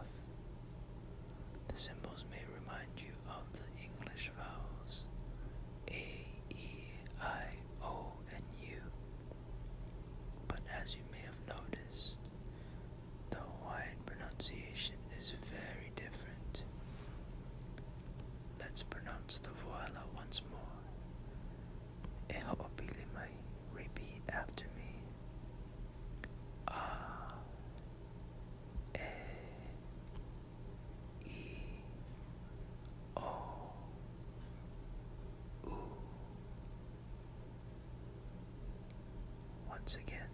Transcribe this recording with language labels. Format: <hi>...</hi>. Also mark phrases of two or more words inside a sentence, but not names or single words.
<en>The symbols may remind you of the English vowels A, E, I, O, and U. But as you may have noticed, the Hawaiian pronunciation is very different. Let's pronounce the voela once more.</en> <haw>E ho'opili mai.</haw> <en>Repeat after me. A, E, E, O, U. Once again.</en>